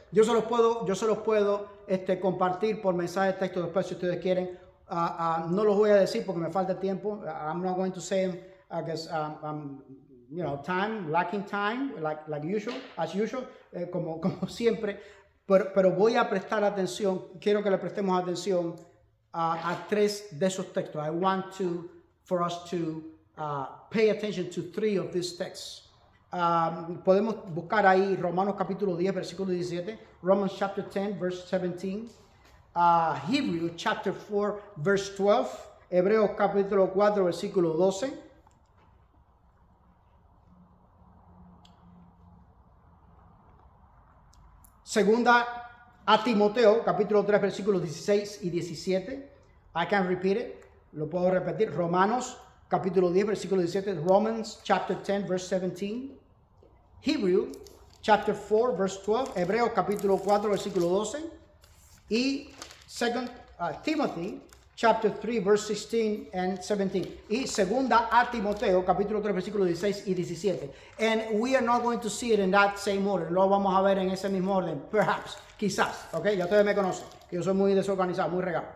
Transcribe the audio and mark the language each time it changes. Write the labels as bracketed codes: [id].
[es] Yo se los puedo compartir por mensaje de texto después si ustedes quieren. No los voy a decir porque me falta tiempo. [en] I'm not going to say them because lacking time, like usual, as usual, como siempre. [es] Pero voy a prestar atención. Quiero que le prestemos atención a 3 de esos textos. [en] I want for us to pay attention to 3 of these texts. [es] Podemos buscar ahí Romanos capítulo 10, versículo 17, Romans chapter 10, verse 17, Hebrews chapter 4, verse 12, Hebreos capítulo 4, versículo 12. Segunda a Timoteo, capítulo 3, versículos 16 y 17. I can repeat it. Lo puedo repetir. Romanos, capítulo 10, versículo 17. [en] Romans, chapter 10, verse 17. Hebrews, chapter 4, verse 12. Hebreos, capítulo 4, versículo 12. Y Timothy, chapter 3, verse 16 and 17. [es] Y segunda a Timoteo, capítulo 3, versículos 16 y 17. [en] And we are not going to see it in that same order. [es] Lo vamos a ver en ese mismo orden. Perhaps, quizás. Ok, ya ustedes me conocen. Que yo soy muy desorganizado, muy regado.